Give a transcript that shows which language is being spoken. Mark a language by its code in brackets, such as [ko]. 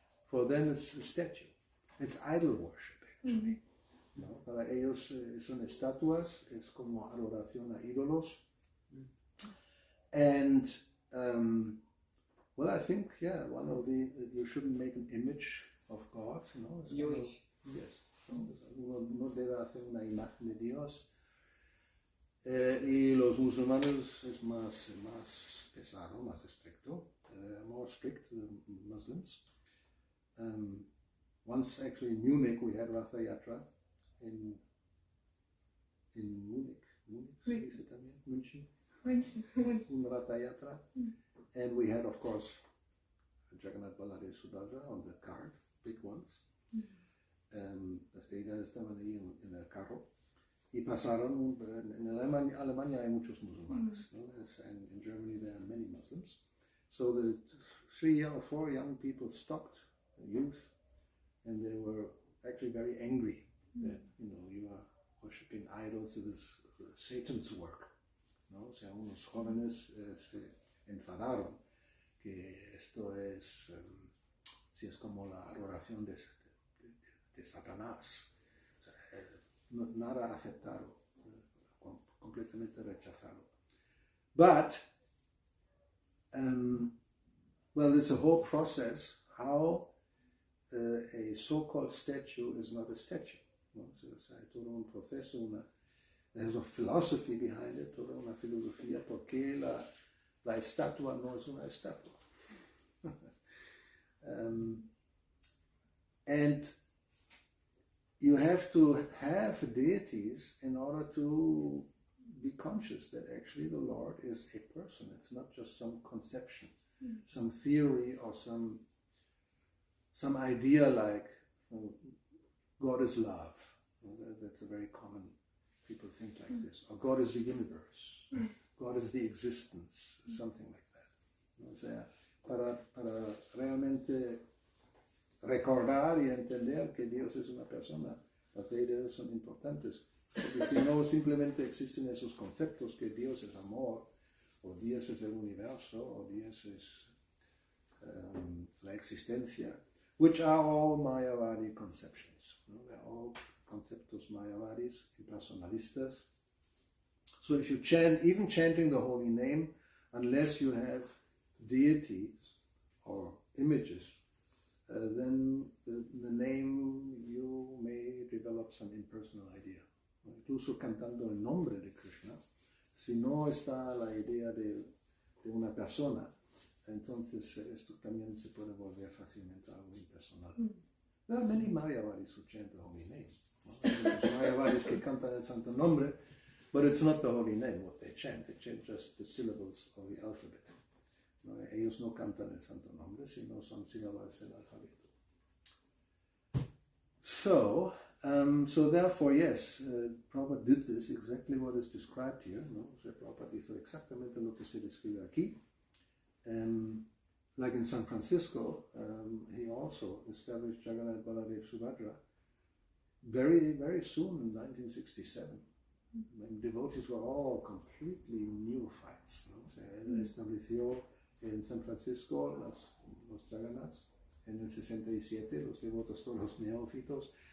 [en] For them it's a statue. It's idol worship, actually. [es] ¿No? Para ellos son estatuas, es como adoración a ídolos. [en] And, well, I think, yeah, one of the, you shouldn't make an image of God, ¿no? Jewish. Yes. [es] No debe hacer una imagen de Dios. Y los musulmanes es más pesado, más estricto, [en] more strict than Muslims. Once actually in Munich we had Ratha Yatra in Munich, [es] ¿se dice también? [en] München. Un Ratha Yatra. And we had, of course, Jagannath Baladev Subhadra on the card, big ones. [es] Las deidades estaban ahí en el carro y pasaron. En Alemania hay muchos musulmanes, ¿no? [en] And in Germany there are many Muslims. So the 3 or 4 young people stopped, youth, and they were actually very angry that, you are worshipping idols. It is Satan's work, ¿no? [es] O sea, unos jóvenes se enfadaron que esto es, si es como la adoración de Satanás. O sea, nada aceptado, completamente rechazado. [en] But, well, there's a whole process how a so-called statue is not a statue. [es] ¿No? O sea, hay todo un proceso, [en] there's a philosophy behind it, [es] toda una filosofía por qué la estatua no es una estatua. [en] And you have to have deities in order to be conscious that actually the Lord is a person. It's not just some conception, some theory, or some some idea like God is love. That's a very common, people think like this. Or God is the universe. God is the existence, something like that. [es] O sea, para realmente recordar y entender que Dios es una persona, las ideas son importantes. Porque si no, simplemente existen esos conceptos que Dios es amor, o Dios es el universo, o Dios es la existencia, [en] which are all Mayavadi conceptions. They're all [es] conceptos Mayavadis, impersonalistas. [en] So if you chant, even chanting the holy name, unless you have deities or images, then the name, you may develop some impersonal idea. [es] Incluso cantando el nombre de Krishna, si no está la idea de una persona, entonces esto también se puede volver fácilmente algo impersonal. [en] There are many Mayavadis who chant the holy name. There's Mayavadis [es] que cantan el santo nombre, [en] but it's not the holy name what they chant just the syllables of the alphabet. [es] Ellos no cantan el santo nombre, sino son sílabas del alfabeto. [en] So therefore, yes, Prabhupada did this, exactly what is described here. [es] So Prabhupada hizo exactamente lo que se describe aquí. [en] Like in San Francisco, he also established Jagannath Baladev Subhadra very, very soon in 1967. When devotees were all completely neophytes. [es] Se estableció en San Francisco los Jagannaths, en el 67, los devotos todos neófitos.